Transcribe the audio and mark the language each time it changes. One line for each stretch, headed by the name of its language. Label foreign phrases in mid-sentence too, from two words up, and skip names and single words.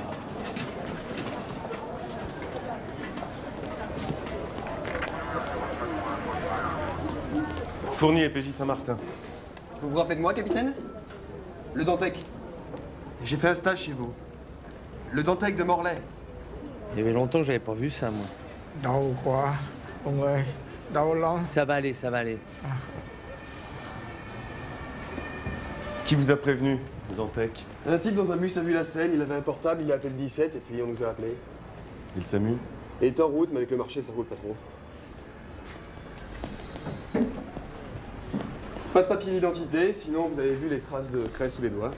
French: Fournier, PJ Saint-Martin. Vous vous rappelez de moi, capitaine? Le Dantec. J'ai fait un stage chez vous. Le Dantec de Morlaix. Il y avait longtemps que j'avais pas vu ça, moi.
Vietnamese: Đau quá, ông ơi, đau lắm.
French: Ça va aller, ça va aller. Qui vous a prévenu, le Dantec? Un type dans un bus a vu la scène, il avait un portable, il a appelé le 17 et puis on nous a appelés. Et le SAMU? Il est en route, mais avec le marché, ça roule pas trop. Pas de papier d'identité, sinon vous avez vu les traces de craie sous les doigts.